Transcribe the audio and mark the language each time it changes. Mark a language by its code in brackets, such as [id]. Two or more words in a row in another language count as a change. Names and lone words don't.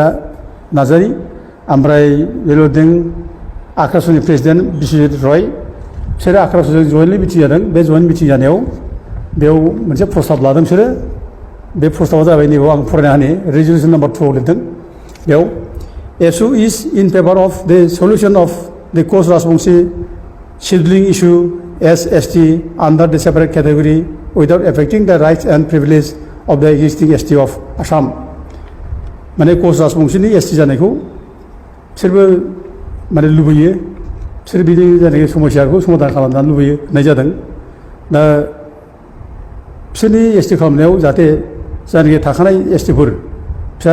[brx] नार्जारि ओमफ्राय बे लिरदों आक्रासनि प्रेसिडेन्ट बिश्वजित रय बिसोरो आक्रासजों जयेन्टलि मिटिं जादों बे जयेन्ट मिटिं जानायाव बेयाव मोनसे प्रस्ताब लादों बिसोरो बे प्रस्ताबा जाबाय नैबेयाव आं फरायना होनि रेजलिउसन नाम्बार 2 आव लिरदों बेयाव [en] ASU is in favor of the solution of the Koch Rajbongsi scheduling issue as ST under the separate category without affecting the rights and privileges of the existing ST of Assam. [brx] माने कच राजबंसिनि एसटि जानायखौ बिसोरबो माने लुबैयो बिसोर बिनि जायनाखि समस्याखौ समाधान खालामनो लुबैयो होननाय जादों दा बिसोरनि एसटि खालामनायाव जाहाथे जायनाखि थाखानाय एसटिफोर फिसा